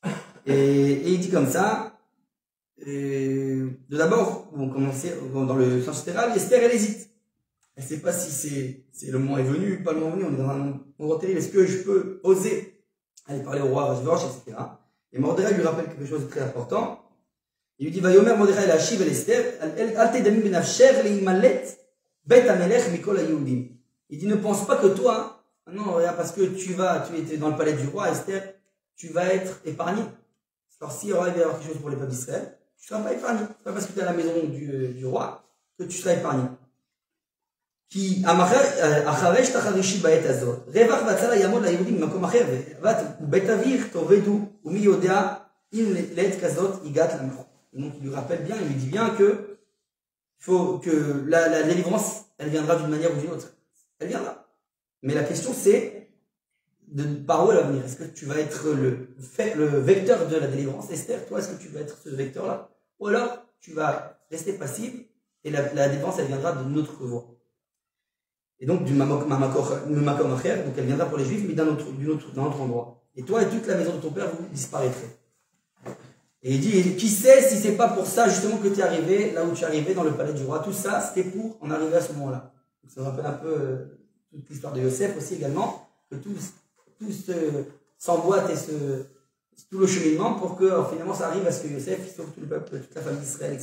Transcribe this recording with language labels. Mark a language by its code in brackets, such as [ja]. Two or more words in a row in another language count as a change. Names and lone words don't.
[fr] Et il dit comme ça, d'abord, on commençait dans le sens littéral, Esther, elle hésite. Elle sait pas si c'est le moment est venu, pas le moment venu, on est dans un moment terrible. Est-ce que je peux oser aller parler au roi Achashverosh, etc. Et Mordechai lui rappelle quelque chose de très important. Il lui dit, [he] ויאמר מרדכי להשיב את אסתר, אל תדמי בנפשך להמלט בית המלך מכל היהודים. [fr] Il dit, ne pense pas que toi, non, regarde, parce que tu étais dans le palais du roi, Esther, tu vas être épargné. Alors, s'il y aura quelque chose pour les peuples d'Israël, tu ne seras pas épargné. C'est pas parce que tu es à la maison du roi que tu seras épargné. [he] Qui אחרי שתחרישי בעת הזאת, רווח והצלה יעמוד ליהודים במקום אחר, ובית אביך תאבדו, ומי יודע אם לעת כזאת הגעת למלכות. [fr] Donc il lui rappelle bien, il lui dit bien que la délivrance, elle viendra d'une manière ou d'une autre. Elle viendra. Mais la question c'est par où elle va venir. Est-ce que tu vas être le vecteur de la délivrance, Esther? Toi, est-ce que tu vas être ce vecteur-là? Ou alors tu vas rester passive et la délivrance, elle viendra d'une autre voie. Et donc, du [he] מקום אחר, [fr] donc elle viendra pour les juifs, mais d'un autre endroit. Et toi et toute la maison de ton père, vous disparaîtrez. Et il dit, qui sait si c'est pas pour ça, justement, que tu es arrivé, là où tu es arrivé, dans le palais du roi. Tout ça, c'était pour en arriver à ce moment-là. Donc, ça me rappelle un peu toute l'histoire de Yosef aussi également, que tout s'emboîte et tout le cheminement pour que, finalement, ça arrive à ce que Yosef sauve tout le peuple, toute la famille d'Israël, etc.